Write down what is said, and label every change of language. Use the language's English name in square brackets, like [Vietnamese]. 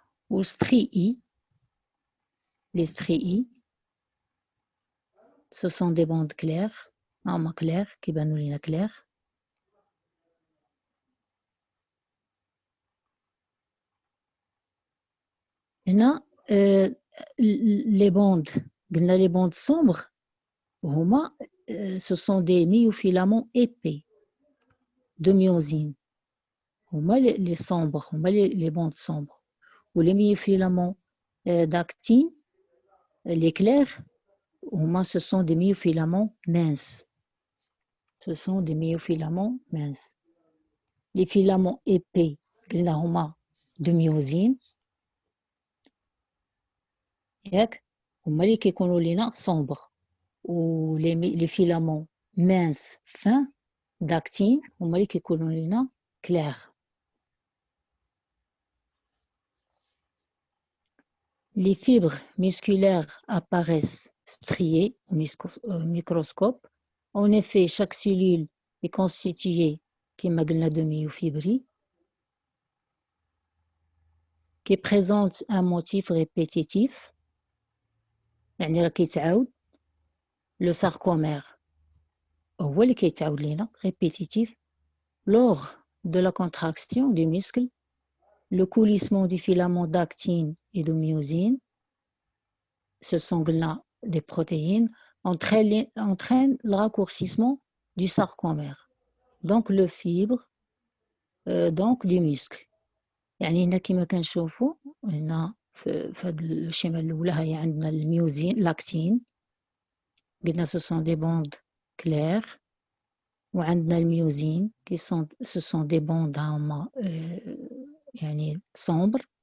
[French] و ستري اي les stries I ce sont des bandes claires [Arabic] هما كلير كيبانوا لينا كلير. هنا لي بوند قلنا لي بوند سومبر هما [French] ce sont des myofilaments épais de myosine. [Arabic] هما [French] les sombres هما les bondes sombres. [Arabic] ولي [French] myofilaments d'actine les clairs هما ce sont des myofilaments minces. Ce sont des myofilaments minces. Les filaments épais [Arabic] قلنا [French] هما de myosine [Arabic] ياك هما اللي كيكونوا لينا [French] sombre. و les filaments minces fins d'actine [Arabic] هما اللي كيكونوا لينا [French] clair. Les fibres musculaires apparaissent striées au microscope. En effet, chaque cellule est constituée [Arabic] كما قلنا [French] de myofibrilles qui présente un motif répétitif [Arabic] يعني راه كيتعاود. [French] Le sarcomère [Arabic] هو اللي كيتعاود لينا répétitif. [French] Lors de la contraction du muscle, le coulissement du filament d'actine et de myosine, ce sont des protéines, entraîne le raccourcissement du sarcomère, donc le fibre donc du muscle. [Arabic] يعني هنا كما كنشوفوا هنا في هذا الشيمه الاولى هي عندنا الميوزين لاكتين قلنا [French] ce sont des bandes claires [Arabic] وعندنا الميوزين [French] qui sont ce sont des bandes [Arabic] هما يعني sombre.